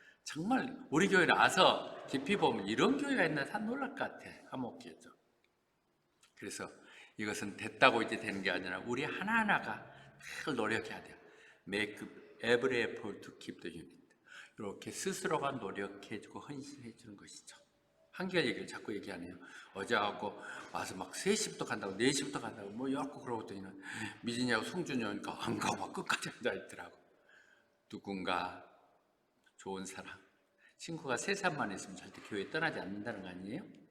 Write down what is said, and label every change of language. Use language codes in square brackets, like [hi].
[ko] 정말 우리 교회를 와서 깊이 보면 이런 교회가 있나 다 놀랄 것 같아. 화목해져. 그래서 이것은 됐다고 이제 되는 게 아니라 우리 하나하나가 늘 노력해야 돼요. [en] Make every effort to keep the unity. [ko] 이렇게 스스로가 노력해주고 헌신해주는 것이죠. 한결 얘기를 자꾸 얘기하네요. 어제 하고 와서 막 3시부터 간다고 4시부터 간다고 뭐 이렇게 그러고더니는 미진이하고 송준이 오니까 안 가고 막 끝까지 앉아있더라고. 누군가 좋은 사람, 친구가 3살만 있으면 절대 교회 떠나지 않는다는 거 아니에요?